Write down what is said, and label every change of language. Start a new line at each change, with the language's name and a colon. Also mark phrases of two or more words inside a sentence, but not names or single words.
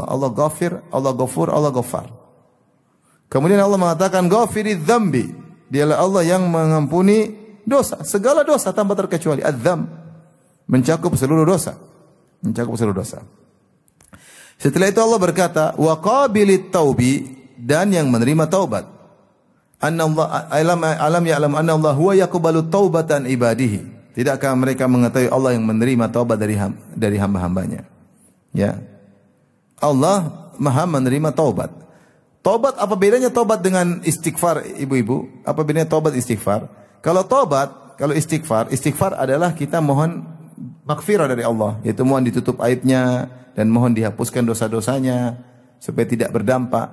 Indonesian: Allah Ghafir, Allah Ghafur, Allah Ghaffar. Kemudian Allah mengatakan
Arabic: غافر الذنب.
Indonesian: Dialah Allah yang mengampuni dosa, segala dosa tanpa terkecuali. Adz-dzam mencakup seluruh dosa. Mencakup seluruh dosa. Setelah itu Allah berkata,
Arabic: وقابل التوب,
Indonesian: dan yang menerima taubat.
Arabic: ألم يعلم أن الله هو يقبل توبة عباده.
Indonesian: Tidakkah mereka mengetahui Allah yang menerima taubat dari hamba-hambanya? Ya. Allah Maha menerima taubat. Taubat, apa bedanya taubat dengan istighfar, ibu-ibu? Apa bedanya taubat istighfar? Kalau taubat, kalau istighfar adalah kita mohon maghfirah dari Allah, yaitu mohon ditutup aibnya dan mohon dihapuskan dosa-dosanya supaya tidak berdampak.